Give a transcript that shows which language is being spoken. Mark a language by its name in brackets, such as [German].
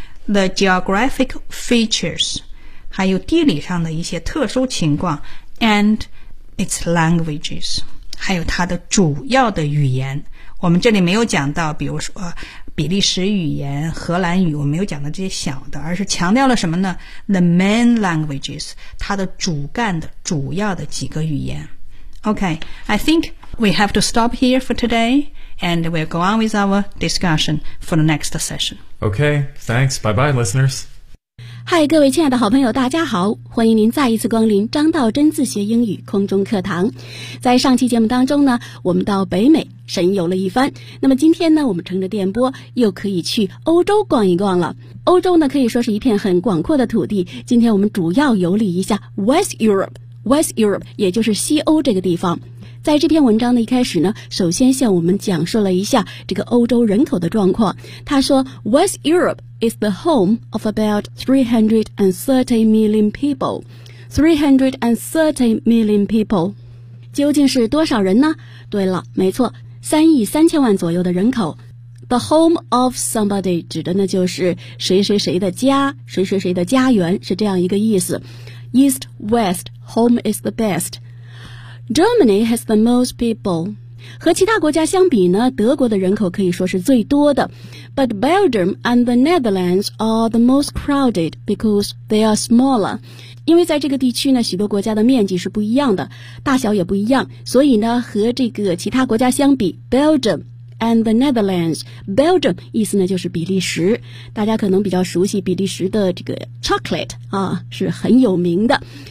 [English] the geographic features, [Chinese] 还有地理上的一些特殊情况， [English] and its languages， [Chinese] 还有它的主要的语言。我们这里没有讲到比如说比利时语言、荷兰语，我没有讲到这些小的，而是强调了什么呢？ [English] The main languages， [Chinese] 它的主干的主要的几个语言。 [English] OK, I think we have to stop here for today, and we'll go on with our discussion for the next session. OK, thanks, bye bye listeners. [Chinese] 嗨，各位亲爱的好朋友，大家好，欢迎您再一次光临张道真自学英语空中课堂。在上期节目当中呢，我们到北美神游了一番，那么今天呢，我们乘着电波又可以去欧洲逛一逛了。欧洲呢可以说是一片很广阔的土地，今天我们主要游历一下 West Europe 也就是西欧这个地方。在这篇文章的一开始呢，首先向我们讲述了一下这个欧洲人口的状况。他说 [English] West Europeis the home of about 330 million people. 330 million people. [Chinese] 究竟是多少人呢？对了，没错，3.3亿左右的人口。 [English] The home of somebody [Chinese] 指的呢就是谁谁谁的家，谁谁谁的家园，是这样一个意思。 [English] East, West, home is the best. Germany has the most people. [Chinese] 和其他国家相比呢，德国的人口可以说是最多的。 [English] But Belgium and the Netherlands are the most crowded because they are smaller. [Chinese] 因为在这个地区呢，许多国家的面积是不一样的，大小也不一样，所以呢，和这个其他国家相比， Belgium and the Netherlands, Belgium 意思呢就是比利时，大家可能比较熟悉比利时的这个 chocolate 啊，是很有名的。